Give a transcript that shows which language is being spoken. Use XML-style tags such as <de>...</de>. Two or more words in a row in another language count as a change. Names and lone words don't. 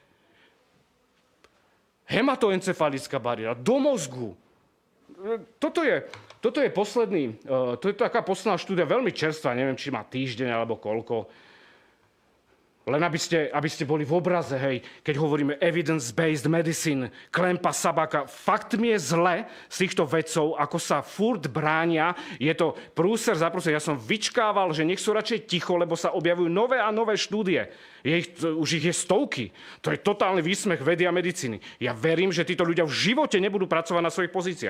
<sk>Hematoencefalická bariéra, do mozgu. Toto je posledný, to je taká posledná štúdia, veľmi čerstvá, neviem, či má týždeň alebo koľko. Len aby ste boli v obraze, hej, keď hovoríme</sk> <en>evidence-based medicine,</en> <sk>Klempa, Sabaka, fakt mi je zle z týchto vedcov, ako sa furt bránia. Je to prúser za prúser. Ja som vyčkával, že nech sú radšej ticho, lebo sa objavujú nové a nové štúdie. Už ich je stovky. To je totálny výsmech vedy a medicíny. Ja verím, že títo ľudia v živote nebudú pracovať na svojich pozíciách.</sk>